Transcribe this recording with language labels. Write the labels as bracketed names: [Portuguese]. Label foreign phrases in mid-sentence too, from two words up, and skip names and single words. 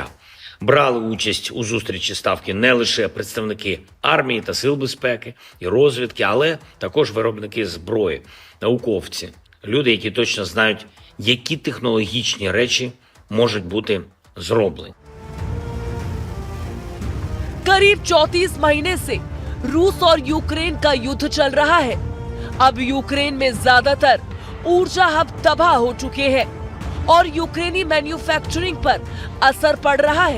[Ukrainian] Брали участь у зустрічі Ставки не лише представники армії та сил безпеки і розвідки, але також виробники зброї, науковці, люди, які точно знають, які технологічні речі можуть бути зроблені. [Hindi] करीब 34 महीने से रूस और यूक्रेन का युद्ध चल रहा है। अब यूक्रेन में ज्यादातर ऊर्जा हब तबाह हो चुके हैं और यूक्रेनी मैन्युफैक्चरिंग पर असर पड़ रहा है।